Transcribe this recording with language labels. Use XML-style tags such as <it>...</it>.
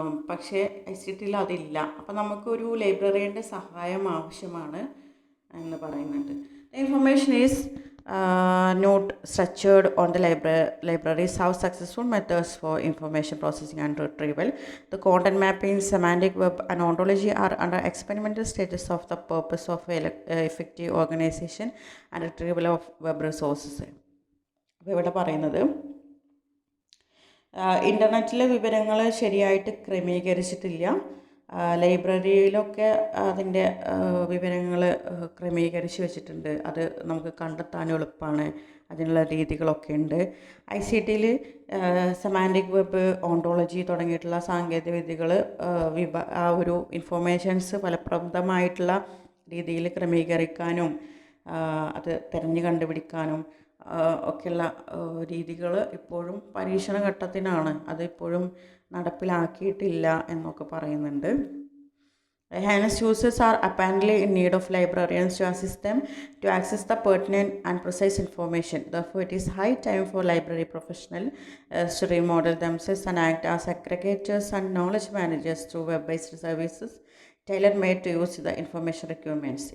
<ml>പക്ഷേ ICTയിൽ അതില്ല. അപ്പം നമുക്കൊരു ലൈബ്രറിയൻ്റെ സഹായം ആവശ്യമാണ് എന്ന് പറയുന്നുണ്ട്.</ml> <en>The information is not structured on the libraries have successful methods for information processing and retrieval. The content mapping, semantic web and ontology are under experimental stages of the purpose of effective organization and retrieval of web resources.</en> <ml>അപ്പോൾ ഇവിടെ പറയുന്നത് ഇൻ്റർനെറ്റിലെ വിവരങ്ങൾ ശരിയായിട്ട് ക്രമീകരിച്ചിട്ടില്ല. ലൈബ്രറിയിലൊക്കെ അതിൻ്റെ വിവരങ്ങൾ ക്രമീകരിച്ച് വെച്ചിട്ടുണ്ട്. അത് നമുക്ക് കണ്ടെത്താനും എളുപ്പമാണ്. അതിനുള്ള രീതികളൊക്കെ ഉണ്ട്. ICTയിൽ സെമാൻറ്റിക് വെബ്, ഓണ്ടോളജി തുടങ്ങിയിട്ടുള്ള സാങ്കേതിക വിദ്യകൾ ആ ഒരു ഇൻഫോർമേഷൻസ് ഫലപ്രദമായിട്ടുള്ള രീതിയിൽ ക്രമീകരിക്കാനും അത് തിരഞ്ഞു കണ്ടുപിടിക്കാനും ഒക്കെയുള്ള രീതികൾ ഇപ്പോഴും പരീക്ഷണ ഘട്ടത്തിനാണ്. അതിപ്പോഴും നടപ്പിലാക്കിയിട്ടില്ല എന്നൊക്കെ പറയുന്നുണ്ട്.</ml> <en>Hence, users are apparently in need of librarians to assist them to access the pertinent and precise information. Therefore, it is high time for library professionals to remodel themselves and act as aggregators and knowledge managers through web-based services tailor-made to use the information requirements.</en>